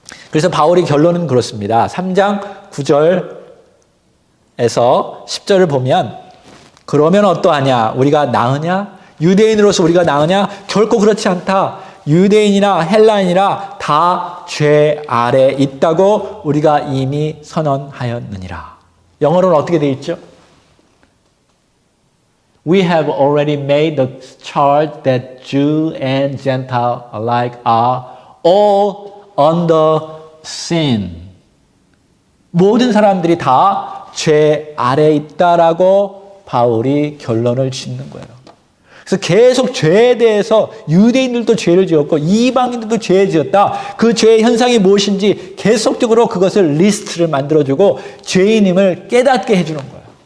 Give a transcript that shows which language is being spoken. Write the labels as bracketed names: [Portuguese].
[Korean] 그래서 바울의 결론은 그렇습니다. 3장 9절에서 10절을 보면 그러면 어떠하냐? 우리가 나으냐? 유대인으로서 우리가 나으냐? 결코 그렇지 않다. 유대인이나 헬라인이나 다 죄 아래 있다고 우리가 이미 선언하였느니라. 영어로는 어떻게 돼 있죠? [English] We have already made the charge that Jew and Gentile alike are all under sin. [Korean] 모든 사람들이 다 죄 아래에 있다라고 바울이 결론을 짓는 거예요. 그래서 계속 죄에 대해서 유대인들도 죄를 지었고 이방인들도 죄를 지었다. 그 죄의 현상이 무엇인지 계속적으로 그것을 리스트를 만들어주고 죄인임을 깨닫게 해주는 거예요.